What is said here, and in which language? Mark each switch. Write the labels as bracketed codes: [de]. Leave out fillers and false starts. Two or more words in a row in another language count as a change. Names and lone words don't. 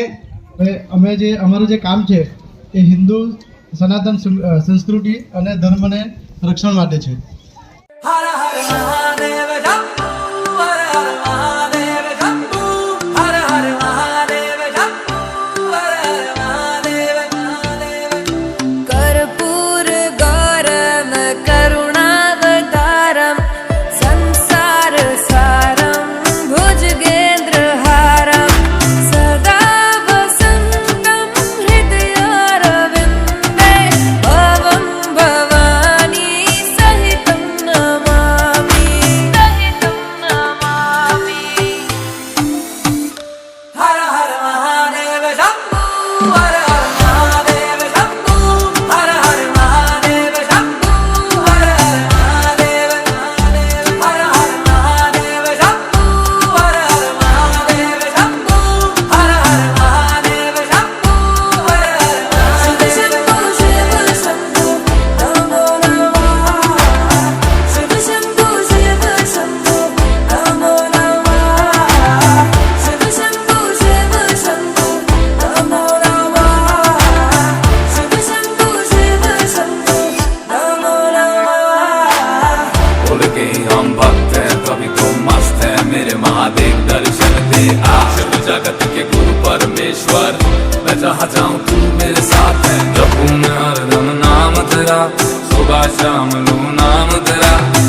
[gu] અમારું જે કામ છે એ હિન્દુ સનાતન સંસ્કૃતિ અને ધર્મને રક્ષણ માટે છે। હર હર મહાદેવ જપો, હર હર મહાદેવ જપો, હર હર મહાદેવ જપો, હર હર મહાદેવ મહાદેવ। [sa] कर्पूर गौरम करुणावतारम संसार सारम भुजगेन्द्रहारम सदा वसंतम हृदयारविंदे भवं भवानी सहितं नमामि [gu] હર હર મહાદેવ જપો, હર હર મહાદેવ જપો, હર હર મહાદેવ જપો, હર હર મહાદેવ મહાદેવ। હર હર મહાદેવ જપો, હર હર મહાદેવ જપો, હર હર મહાદેવ જપો, હર હર [sa] शिव शंभो शिव शंभो नमो नमः शिव शंभो शिव शंभो नमो नमः शिव शंभो शिव शंभो नमो नमः शिव शंभो शिव शंभो नमो नमः। [hi] बोल के हम भक्त हैं कभी तो मस्त है, मेरे महादेव दर्शन दे आ। शिव जगत के गुरु परमेश्वर, मैं जहाँ जाऊँ तू मेरे साथ है। जपूं मैं हरदम नाम तेरा, सुबह शाम लूं नाम तेरा।